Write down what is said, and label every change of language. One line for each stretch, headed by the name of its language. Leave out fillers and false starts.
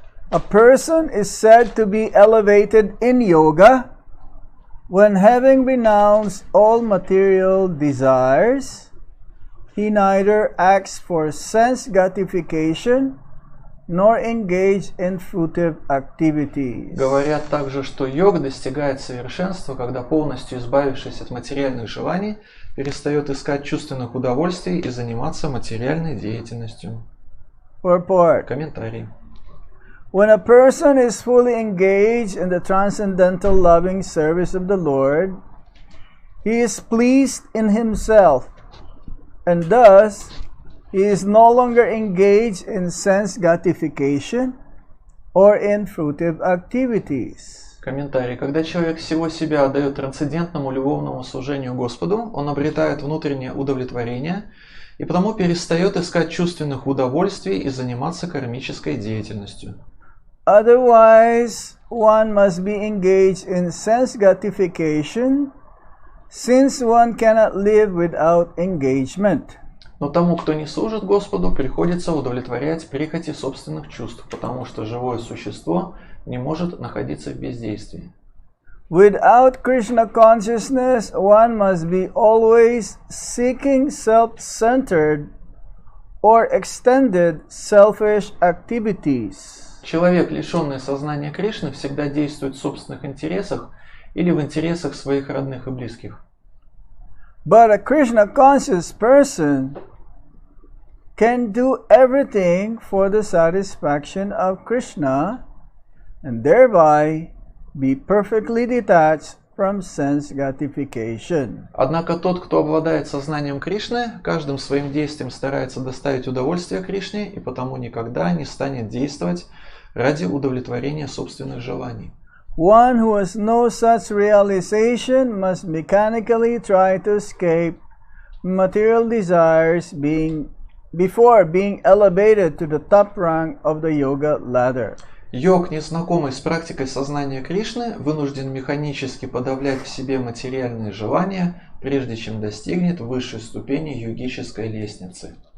English: A person is said to be elevated in yoga when, having renounced all material desires, he neither acts for sense gratification nor engage in fruitive activities.
Russian: Говорят также, что йог достигает совершенства, когда, полностью избавившись от материальных желаний, перестает искать чувственных удовольствий и заниматься материальной деятельностью.
English: Purport.
Russian: Комментарий.
English: When a person is fully engaged in the transcendental loving service of the Lord, he is pleased in himself, and thus he is no longer engaged in sense gratification or in fruitive activities.
Russian: Комментарий. Когда человек всего себя отдает трансцендентному любовному служению Господу, он обретает внутреннее удовлетворение и потому перестает искать чувственных удовольствий и заниматься кармической деятельностью.
English: Otherwise, one must be engaged in sense gratification, since one cannot live without engagement.
Russian: Но тому, кто не служит Господу, приходится удовлетворять прихоти собственных чувств, потому что живое существо не может находиться в бездействии.
English: Without Krishna consciousness, one must be always seeking self-centered or extended selfish activities.
Russian: Человек, лишенный сознания Кришны, всегда действует в собственных интересах или в интересах своих родных и близких.
English: But a Krishna-conscious person can do everything for the satisfaction of Krishna and thereby be perfectly detached from sense gratification.
Russian: Однако тот, кто обладает сознанием Кришны, каждым своим действием старается доставить удовольствие Кришне и потому никогда не станет действовать ради удовлетворения собственных желаний.
English: One who has no such realization must mechanically try to escape material desires before being elevated to the top rank of the yoga ladder.
Russian: Йог, незнакомый с практикой сознания Кришны, вынужден механически подавлять в себе материальные желания, прежде чем достигнет высшей ступени йогической лестницы.